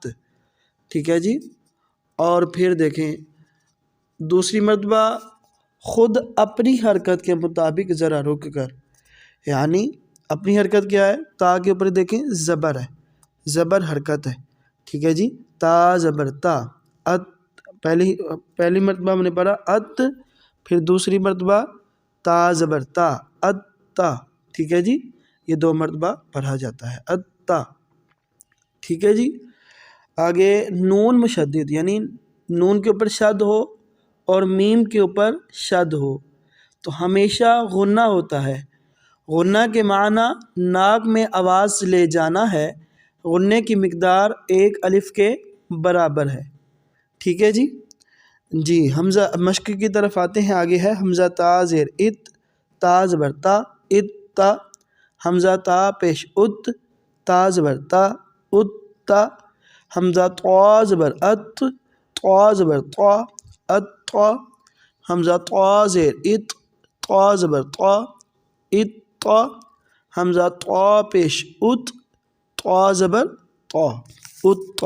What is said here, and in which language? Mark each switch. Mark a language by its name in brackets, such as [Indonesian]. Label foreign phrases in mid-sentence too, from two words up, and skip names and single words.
[Urdu] ٹھیک ہے جی، اور پھر دیکھیں دوسری مرتبہ خود اپنی حرکت کے مطابق ذرا رک کر، یعنی اپنی حرکت کیا ہے، تا کے اوپر دیکھیں زبر ہے، زبر حرکت ہے۔ ٹھیک ہے جی، تا زبر تا ات، پہلی مرتبہ ہم نے پڑھا ات، پھر دوسری مرتبہ تا زبر تا ات تا۔ ٹھیک ہے جی، یہ 2 مرتبہ پڑھا جاتا ہے اتا۔ ٹھیک ہے جی، آگے نون مشدد یعنی نون کے اوپر شد ہو اور میم کے اوپر شد ہو تو ہمیشہ غنہ ہوتا ہے۔ غنہ کے معنی ناک میں آواز لے جانا ہے۔ غنے کی مقدار 1 الف کے برابر ہے۔ ٹھیک ہے جی، حمزہ مشق کی طرف آتے ہیں۔ آگے ہے حمزہ تا زیر ات، تا زبر تا ات تا، حمزہ تا پیش ات، تا زبر تا ات تا، حمزہ طا زبر ات، طا زبر طا ات طا، حمزہ طا زیر ات، طا زبر طا ات طا، حمزہ طا پیش ات، طا زبر طا ات طا۔